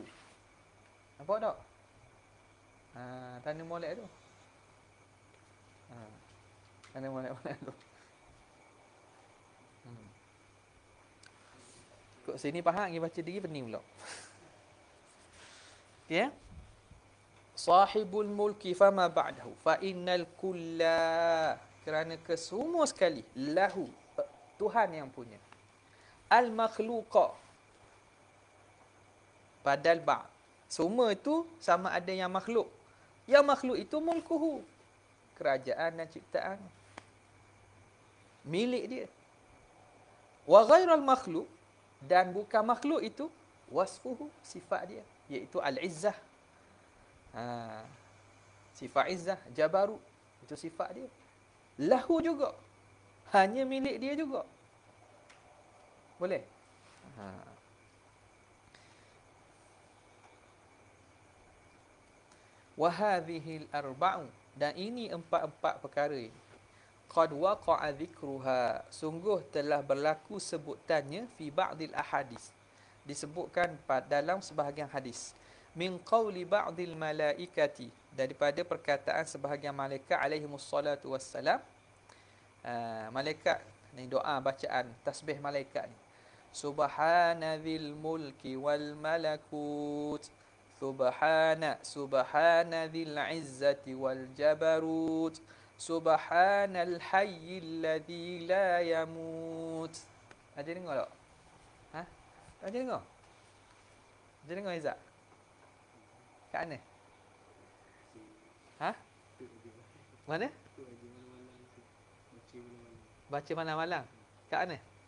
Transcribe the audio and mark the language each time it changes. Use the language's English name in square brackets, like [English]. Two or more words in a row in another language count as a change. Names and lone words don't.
[Malay] Nampak tak? Tanda molek tu. Tanda molek tu. Kok sini faham, pergi baca diri pening pula. Okey ya? [Arabic] صاحب الملك فما بعده فإن الكل, [Malay] kerana kesemua sekali, lahu, Tuhan yang punya, [Arabic] المخلوق بعد البعض', [Malay] semua itu sama ada yang makhluk. Yang makhluk itu mulkuhu, kerajaan dan ciptaan milik dia. [Arabic] وغير المخلوق, [Malay] dan bukan makhluk itu, wasfuhu, sifat dia, iaitu al-izzah. Sifat izzah, jabarut, itu sifat dia. Lahu juga, hanya milik dia juga. Boleh? [Arabic] وهذه الأربع, [Malay] dan ini empat-empat perkara ini, [Arabic] قد وقع ذكرها, [Malay] sungguh telah berlaku sebutannya, [Arabic] في بعض الأحاديث, [Malay] disebutkan dalam sebahagian hadis, [Arabic] من قول بعض الملائكة, [Malay] daripada perkataan sebahagian malaikat [Arabic] عليهم الصلاة والسلام. [Malay] Malaikat ni, doa bacaan tasbih malaikat ni, [Arabic] سبحان ذي الملك والملكوت سبحان ذي العزة والجبروت سبحان الحي الذي لا يموت. [Malay] Ada dengar tak? Ada dengar? Ada dengar Izzat? Kat mana? Mana? Baca malam-malam. Kat mana?